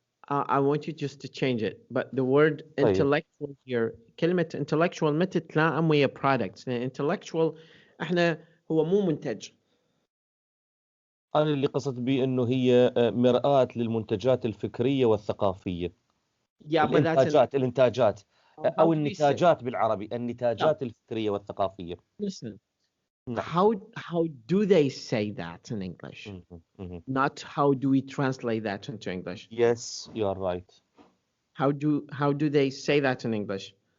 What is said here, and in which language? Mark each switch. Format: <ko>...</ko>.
<en>I want you just to change it, but the word intellectual here,</en> <ar>كلمة intellectual متى تتلائم ويا products؟ يعني intellectual احنا هو مو منتج. أنا اللي قصدت به إنه هي مرآة للمنتجات الفكرية والثقافية. الإنتاجات أو النتاجات بالعربي، النتاجات الفكرية والثقافية.</ar> <en>Listen, how do they say that in English? Not how do we translate that into English? Yes, you are right. How do they say that in English?</en>